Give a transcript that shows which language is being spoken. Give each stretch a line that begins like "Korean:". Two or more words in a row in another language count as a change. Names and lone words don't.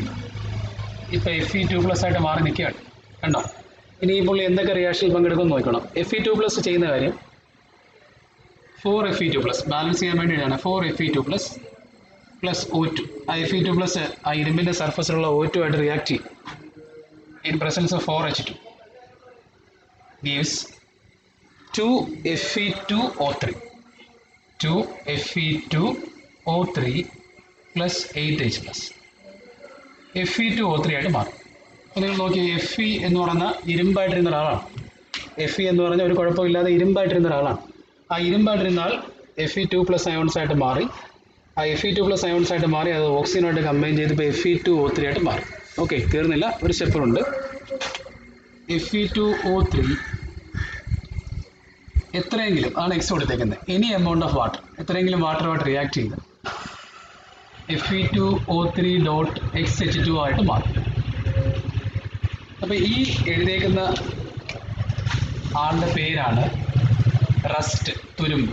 Malayalam: ഇപ്പോൾ Fe2+ ആയിട്ട് മാറി നിൽക്കുകയാണ്. കണ്ടോ? ഇനി ഈ പുള്ളി എന്തൊക്കെ റിയാക്ഷനിൽ പങ്കെടുക്കുമെന്ന് നോക്കണം. Fe2+ ചെയ്യുന്ന കാര്യം 4Fe2+, ബാലൻസ് ചെയ്യാൻ വേണ്ടിയിട്ടാണ്. 4Fe2+ + O2. ആ Fe2+ ആ ഇരുമ്പിൻ്റെ സർഫസിലുള്ള O2 ആയിട്ട് റിയാക്ട് ചെയ്യും.
English: in presence of 4H2 gives 2Fe2O3. 2Fe2O3 + 8H+.
Malayalam: Fe2O3 ആയിട്ട് മാറും. അപ്പോൾ നിങ്ങൾ നോക്കി, Fe എന്ന് പറയുന്ന ഇരുമ്പായിട്ടിരുന്ന ഒരാളാണ്. Fe എന്ന് പറഞ്ഞാൽ ഒരു കുഴപ്പമില്ലാതെ ഇരുമ്പായിട്ടിരുന്ന ഒരാളാണ്. ആ ഇരുമ്പായിട്ടിരുന്ന ആൾ Fe2+ അയോൺസ് ആയിട്ട് മാറി. ആ Fe2+ അയോൺസ് ആയിട്ട് മാറി അത് ഓക്സിജനുമായിട്ട് കമ്പൈൻ ചെയ്തപ്പോൾ Fe2O3 ആയിട്ട് മാറി. ഓക്കെ, തീർന്നില്ല, ഒരു സ്റ്റെപ്പുണ്ട്. Fe2O3 എത്രയെങ്കിലും ആണ് എക്സ് കൊടുത്തേക്കുന്നത്,
English: any amount of water,
Malayalam: എത്രയെങ്കിലും വാട്ടറുമായിട്ട് റിയാക്ട് ചെയ്ത് Fe2O3.XH2 ആയിട്ട് മാറും. അപ്പോൾ ഈ എഴുതിയേക്കുന്ന ആളുടെ പേരാണ് റസ്റ്റ്, തുരുമ്പ്.